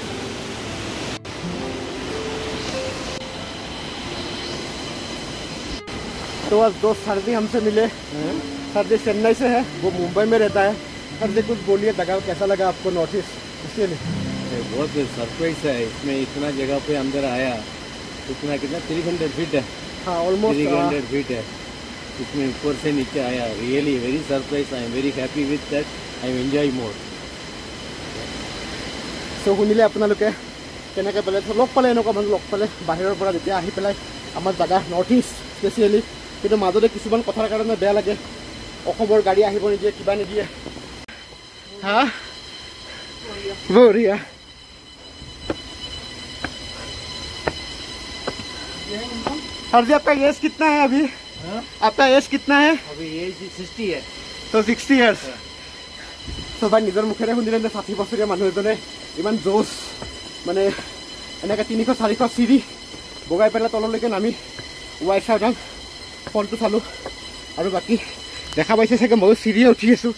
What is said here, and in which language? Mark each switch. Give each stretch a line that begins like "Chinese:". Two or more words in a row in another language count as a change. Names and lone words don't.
Hindi: तो आज दोस्त सर्दी हमसे मिले सर्दी चेन्नई से है वो मुंबई में रहता है सर्दी कुछ बोलिए जगह कैसा लगा आपको नॉर्थ ईस्ट इसीलिए बहुत सरप्राइज है इसमें, इतना जगह पे अंदर आया, इतना कितना 300 फीट है, हाँ ऑलमोस्ट 300 फीट है, इसमें ऊपर से नीचे आया.
English: Really very surprise. I am very happy with that. I am enjoy more.
Assamese: চ' শুনিলে আপোনালোকে কেনেকৈ পালে, লগ পালে এনেকুৱা মানুহ লগ পালে বাহিৰৰ পৰা যেতিয়া আহি পেলাই আমাৰ জেগা নৰ্থ ইষ্ট স্পেচিয়েলি, কিন্তু মাজতে কিছুমান কথাৰ কাৰণে বেয়া লাগে, অসমৰ গাড়ী আহিব নিদিয়ে, কিবা নিদিয়ে. হা বঢ়িয়া.
Hindi: सर जी आपका एज कितना है अभी? आपका एज कितना है? अभी एज 60 है. तो 60 years.
Assamese: তো ভাই নিজৰ মুখেৰে শুনিলে 60 বছৰীয়া মানুহ এজনে ইমান জোচ, মানে এনেকৈ 300-400 চিৰি বগাই পেলাই তললৈকে নামি ৱাই চাউডাল ফলটো চালোঁ. আৰু বাকী দেখা পাইছে চাগে ময়ো চিৰিয়ে উঠি আছোঁ.